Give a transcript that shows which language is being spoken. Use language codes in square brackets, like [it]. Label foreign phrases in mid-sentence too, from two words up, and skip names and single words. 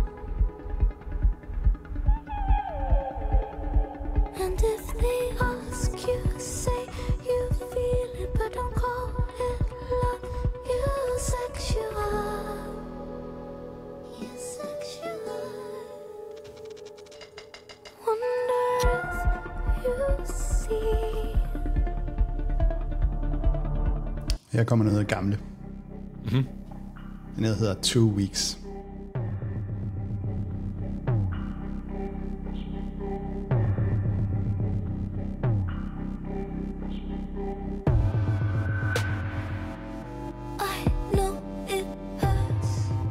[en] And if they ask you, say you feel it, but don't call it love. You're sexual. You're sexual. Wonder if you see. [da] Her kommer noget gamle. Den hedder 2 Weeks. [en] I know it hurts.